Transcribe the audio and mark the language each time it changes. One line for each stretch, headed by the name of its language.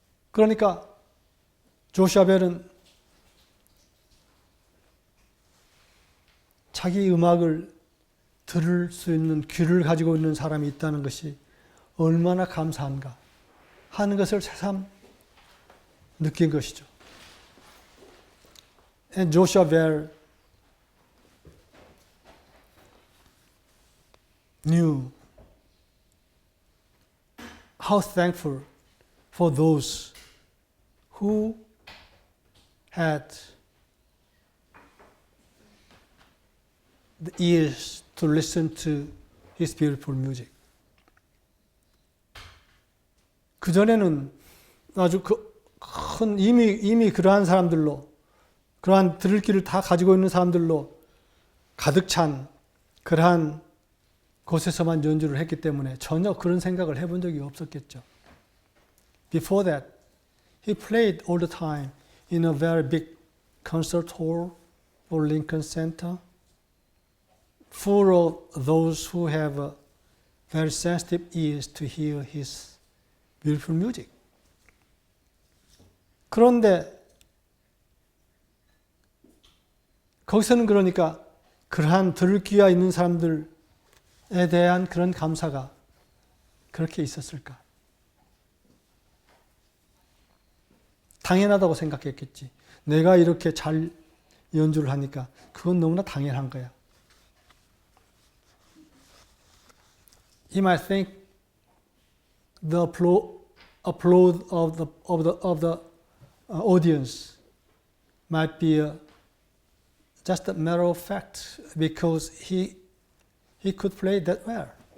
Korean: 그러니까 조슈아 벨은 자기 음악을 들을 수 있는 귀를 가지고 있는 사람이 있다는 것이 얼마나 감사한가 하는 것을 새삼 느낀 것이죠.
English: And Joshua Bell knew how thankful for those who had the ears to listen to his beautiful music.
Korean: 그전에는 아주 큰 이미 그러한 사람들로 그러한 들을 길을 다 가지고 있는 사람들로 가득 찬 그러한 곳에서만 연주를 했기 때문에 전혀 그런 생각을 해본 적이 없었겠죠.
English: Before that, he played all the time in a very big concert hall or Lincoln Center, full of those who have very sensitive ears to hear his beautiful music.
Korean: 그런데 거기서는 그러니까 그러한 들을 귀가 있는 사람들에 대한 그런 감사가 그렇게 있었을까? 당연하다고 생각했겠지. 내가 이렇게 잘 연주를 하니까 그건 너무나 당연한 거야.
English: He might think the applause of the audience might be just a matter of fact because he could play that well.